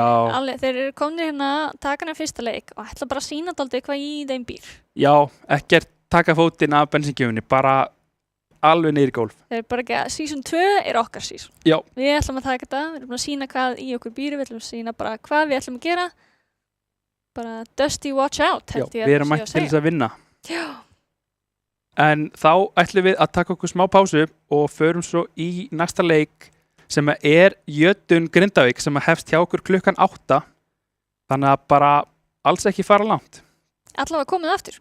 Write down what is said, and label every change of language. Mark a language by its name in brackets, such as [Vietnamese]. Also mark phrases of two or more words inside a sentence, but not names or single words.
[Icelandic] Þeir eru komnir hérna taka hann fyrsta leik og ætla bara að sýna dálítið hvað í þeim býr. Já, ekkert taka fótinn af bensíngjöfunni, bara alveg niður í gólf. Þeir eru bara ekki að season 2 er okkar season. Já. Við ætlum að taka þetta, við ætlum að sýna hvað í okkur býr, við ætlum að sýna bara hvað við ætlum að gera. Bara Dusty [English] watch out. [Icelandic] Já, við erum mætt til þess að vinna. Já. En þá ætlum við að taka okkur smá pásu og förum svo í næsta leik sem er Jötun Grindavík sem hefst hjá okkur klukkan 8. Þannig að bara alls ekki fara langt. Allavega komið aftur.